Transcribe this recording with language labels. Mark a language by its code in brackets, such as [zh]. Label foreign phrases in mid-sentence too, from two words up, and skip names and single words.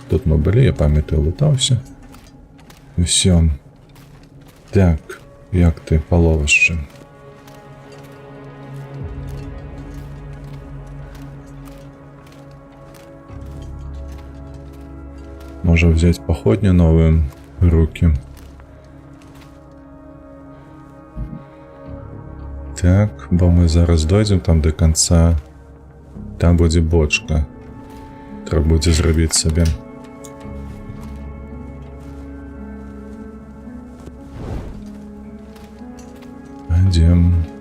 [be] Тут мы былі, я памятаю, лутаўся. Усё. Так, як ты паловішча? [ru] Можа взять походню новую в руки. [be] Так, бо мы зараз дойдзем там [ru] до конца. [be] Там будзе бочка. Трэба будзе зрабіць сабе. Пойдем.